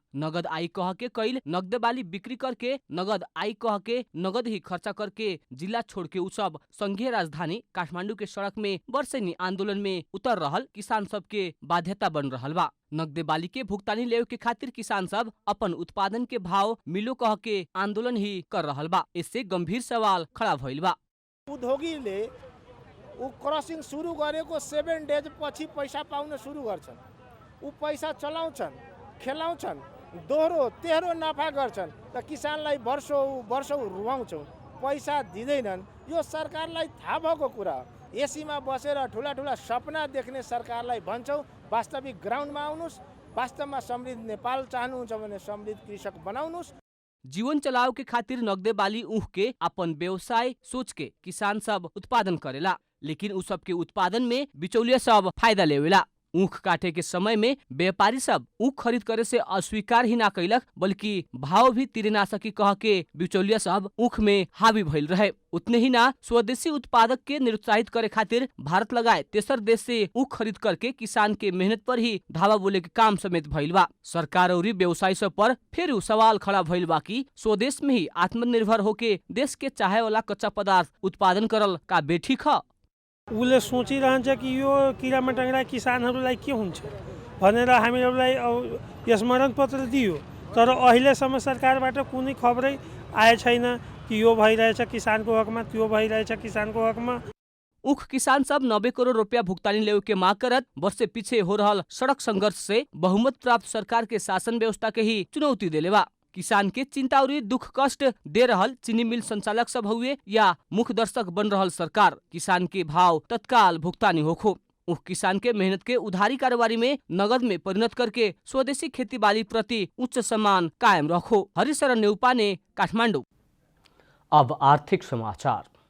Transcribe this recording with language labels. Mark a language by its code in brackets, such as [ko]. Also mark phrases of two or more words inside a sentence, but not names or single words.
[bho] नगद आई कह के कईल नगदे बाली बिक्री करके नगद आई कह के नगद ही खर्चा करके जिला छोड़ के उ सब संघीय राजधानी काठमांडू के सड़क में वर्षेनी आंदोलन में उतर रहल किसान सब के बाध्यता बन रहल बा। नगदे बाली के भुगतानी लेवे के खातिर किसान सब अपन उत्पादन के भाव मिलो कह के आंदोलन ही कर रहल बा। इससे गंभीर सवाल खड़ा भइल बा। [ne] उद्योगीले ऊ क्रसिङ सुरु गरेको 7 डेज पछि पैसा पाउन सुरु गर्छन्। ऊ पैसा चलाउँछन्, खेलाउँछन्, दोहोरो तेह्रो नाफा गर्छन् त किसानलाई वर्षौं रुवाउँछौँ, पैसा दिँदैनन्। यो सरकारलाई थाहा भएको कुरा। एसीमा बसेर ठुला सपना देख्ने सरकारलाई भन्छौँ वास्तविक ग्राउन्डमा आउनुस्। वास्तवमा समृद्ध नेपाल चाहनुहुन्छ भने समृद्ध कृषक बनाउनुस्। [bho] जीवन चलाव के खातिर नगदे बाली ऊख के अपन व्यवसाय सोच के किसान सब उत्पादन करेला, लेकिन उ सब के उत्पादन में बिचौलिया सब फायदा लेवेला। ऊख काटे के समय में व्यापारी सब ऊख खरीद करे से अस्वीकार ही ना कैलक, बल्कि भाव भी तिरे ना सकी कह के बिचौलिया सब ऊख में हावी भइल रहे। उतने ही ना स्वदेशी उत्पादक के निरुत्साहित करे खातिर भारत लगाए तेसर देश से ऊख खरीद करके किसान के मेहनत पर ही धावा बोले के काम समेत भइल बा। सरकार और व्यवसायी सब पर फिर सवाल खड़ा भइल बा कि स्वदेश में ही आत्मनिर्भर होके देश के चाहे वाला कच्चा पदार्थ उत्पादन करल का बेठिक ह। [ne] उसले सोचिरहन्छ कि यो किरा मटाङ्ग्रा किसानहरूलाई के हुन्छ भनेर हामीहरूलाई स्मरण पत्र दियो, तर अहिलेसम्म सरकारबाट कुनै खबरै आए छैन कि यो भइरहेछ किसानको हकमा, त्यो भइरहेछ किसानको हकमा। [bho] उख किसान सब 90 करोड़ रुपया भुगतानी लेवे के मांग करत वर्षे पीछे हो रहल सड़क संघर्ष से बहुमत प्राप्त सरकार के शासन व्यवस्था के ही चुनौती देले बा। किसान के चिंता और दुख कष्ट दे रहल चीनी मिल संचालक सब हुए या मुख्य दर्शक बन रहल सरकार। किसान के भाव तत्काल भुगतानी होखो। उख किसान के मेहनत के उधारी कारोबारी में नगद में परिणत करके स्वदेशी खेती बाली प्रति उच्च सम्मान कायम रखो। हरिशरण नेउपाने, काठमाडौँ। अब आर्थिक समाचार।